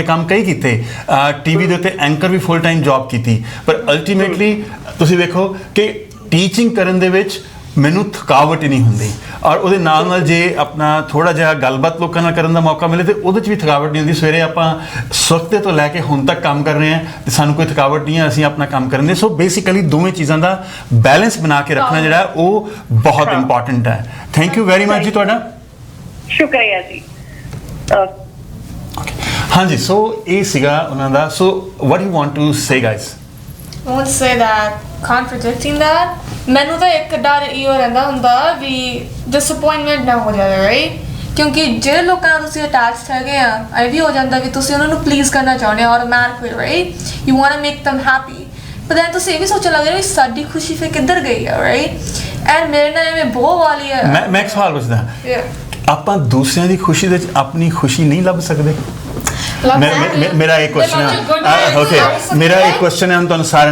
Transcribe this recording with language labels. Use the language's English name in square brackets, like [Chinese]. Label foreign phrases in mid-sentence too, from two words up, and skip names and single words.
[Punjabi] ਕੰਮ ਕਈ ਕੀਤੇ TV ਦੇ ਉੱਤੇ ਐਂਕਰ ਵੀ [English] full time job [Punjabi] ਕੀਤੀ ਪਰ ਅਲਟੀਮੇਟਲੀ ਤੁਸੀਂ ਵੇਖੋ ਕਿ ਟੀਚਿੰਗ ਕਰਨ ਦੇ ਵਿੱਚ ਮੈਨੂੰ ਥਕਾਵਟ ਹੀ ਨਹੀਂ ਹੁੰਦੀ ਔਰ ਉਹਦੇ ਨਾਲ ਜੇ ਆਪਣਾ ਥੋੜਾ ਜਿਹਾ ਗੱਲਬਾਤ ਲੋਕਾਂ ਨਾਲ ਕਰਨ ਦਾ ਮੌਕਾ ਮਿਲੇ ਤੇ ਉਹਦੇ 'ਚ ਵੀ ਥਕਾਵਟ ਨਹੀਂ ਹੁੰਦੀ ਸਵੇਰੇ ਆਪਾਂ ਸਵਖਤੇ ਤੋਂ ਲੈ ਕੇ ਹੁਣ ਤੱਕ ਕੰਮ ਕਰ ਰਹੇ ਹਾਂ ਤੇ ਸਾਨੂੰ ਕੋਈ ਥਕਾਵਟ ਨਹੀਂ ਹੈ ਅਸੀਂ ਆਪਣਾ ਕੰਮ ਕਰਨ ਦੇ [English] so basically [Punjabi] ਦੋਵੇਂ ਚੀਜ਼ਾਂ ਦਾ ਬੈਲੈਂਸ ਬਣਾ ਕੇ ਰੱਖਣਾ ਜਿਹੜਾ ਉਹ ਬਹੁਤ ਇੰਪੋਰਟੈਂਟ ਹੈ [English] thank you very much [Punjabi] ਜੀ ਤੁਹਾਡਾ ਸ਼ੁਕਰੀਆ ਜੀ ਹਾਂਜੀ ਸੋ ਇਹ ਸੀਗਾ ਉਹਨਾਂ ਦਾ [English] so what you want to say guys I want to say that contradicting that [Punjabi] ਮੈਨੂੰ ਤਾਂ ਇੱਕ ਡਰ ਇਹੋ ਰਹਿੰਦਾ ਹੁੰਦਾ ਵੀ disappointment ਨਾ ਹੋ ਜਾਵੇ ਰਾਈਟ ਕਿਉਂਕਿ ਜਿਹੜੇ ਲੋਕਾਂ ਨਾਲ ਤੁਸੀਂ ਅਟੈਚਡ ਹੈਗੇ ਆ ਇਹ ਵੀ ਹੋ ਜਾਂਦਾ ਵੀ ਤੁਸੀਂ ਉਹਨਾਂ ਨੂੰ ਪਲੀਜ਼ ਕਰਨਾ ਚਾਹੁੰਦੇ ਹੋ [English] automatically right you want to make them happy [Punjabi] ਪਰ then ਤੁਸੀਂ ਇਹ ਵੀ ਸੋਚਣ ਲੱਗ ਰਹੇ ਹੋ ਸਾਡੀ ਖੁਸ਼ੀ ਫਿਰ ਕਿੱਧਰ ਗਈ ਆ [English] right and [Punjabi] ਮੇਰੇ ਨਾਲ ਐਵੇਂ ਬਹੁਤ ਵਾਲੀ ਹੈ ਮੈਂ ਇੱਕ ਸਵਾਲ ਪੁੱਛਦਾ ਆਪਾਂ ਦੂਸਰਿਆਂ ਦੀ ਖੁਸ਼ੀ ਦੇ ਵਿੱਚ ਆਪਣੀ ਖੁਸ਼ੀ ਨਹੀਂ ਲੱਭ ਸਕਦੇ ਮੇਰਾ ਇੱਕ ਕੁਐਸਚਨ ਹੈ ਓਕੇ ਮੇਰਾ ਇੱਕ ਕੁਐਸਚਨ ਹੈ ਹੁਣ ਤੁਹਾਨੂੰ ਸਾਰਿਆਂ